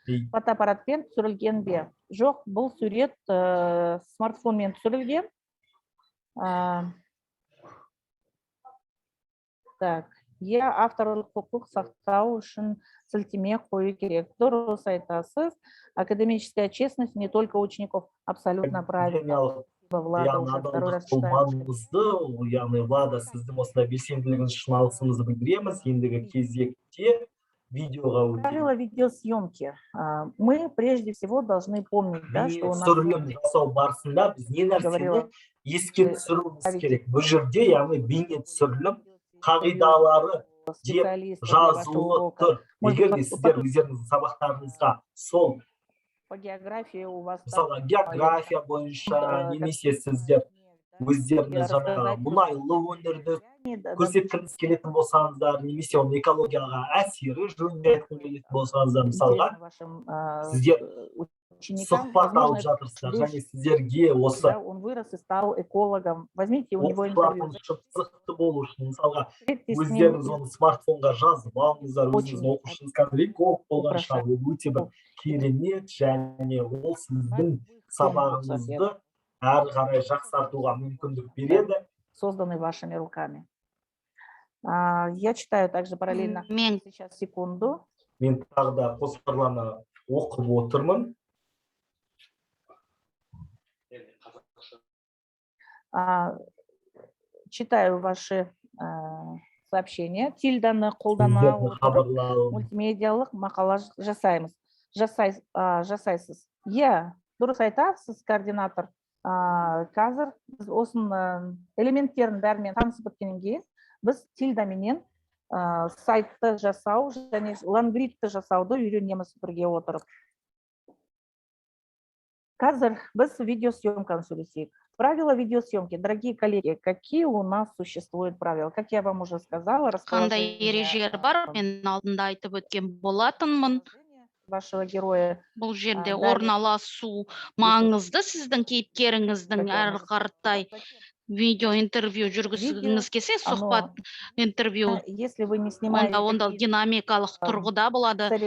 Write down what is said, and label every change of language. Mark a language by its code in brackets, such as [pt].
[kk] Фотоаппаратпен түсірілген бе? Жоқ, бұл сурет смартфонмен түсірілген. Так, иә авторлық құқық сақтау үшін сілтеме қою керек. Дұрыс айтасыз. [ru] Академическая честность не только учеников. Абсолютно правильно. Влада [kk] яғни [ru] уже второй раз [kk] адалдық бұл [ru] читает. [kk] маңызды, яғни Влада сіздің осындай белсенділігіңіз үшін алғысымызды білдіреміз. Ендігі кезекте видеоға өтейік. [ru] Правила видеосъемки. Мы прежде всего должны помнить, да, что у нас [kk] түсірілім жасау барысында біз не нәрсені еске түсіруіміз керек. Бұл жерде, яғни бейне түсірілім қағидалары деп жазулы тұр. Егер де сіздер өздеріңіздің сабақтарыңызға сол [ru] по географии у вас [kk] мысалы география бойынша немесе сіздер өздеріңіз жаңағы мұнайлы өңірді көрсеткіңіз келетін болсаңыздар, немесе оның экологияға әсері жөнінде айтқым келетін болсаңыздар, мысалға сіздер сұхбат алып жатырсыздар және сіздерге осы [ru] он вырос и стал экологом. Возьмите у него интервью. [kk] Шықты болу үшін мысалға өздеріңіз оны смартфонға жазып алыңыздар, өзіңіздің оқушыңыз қазір эколог болған шығар, ол өте бір керемет және ол сіздің сабағыңызды әрі қарай жақсартуға мүмкіндік береді. [ru] Созданы вашими руками. Я читаю также параллельно. Сейчас секунду. [kk] Мен тағы да қосарлана оқып отырмын. [ru] Читаю ваши сообщения. [kk] Тильданы қолдана отырып мультимедиалық мақала жасайсыз. Иә, дұрыс айтасыз, координатор. Қазір біз осының элементтерін бәрімен танысып біткеннен кейін біз тильдаменен сайтты жасау және лангридті жасауды үйренеміз бірге отырып. Қазір біз видеосъемканы сөйлесейік. [ru] Правила видеосъемки. Дорогие коллеги, какие у нас существуют правила? Как я вам уже сказала, [kk] қандай ережелер бар? Мен алдында айтып өткен болатынмын. [ru] Вашего героя. [kk] Бұл жерде орналасу маңызды, сіздің кейіпкеріңіздің әрі қаратай видео интервью жүргізгіңіз келсе, сұхбат интервью, онда динамикалық тұрғыда болады.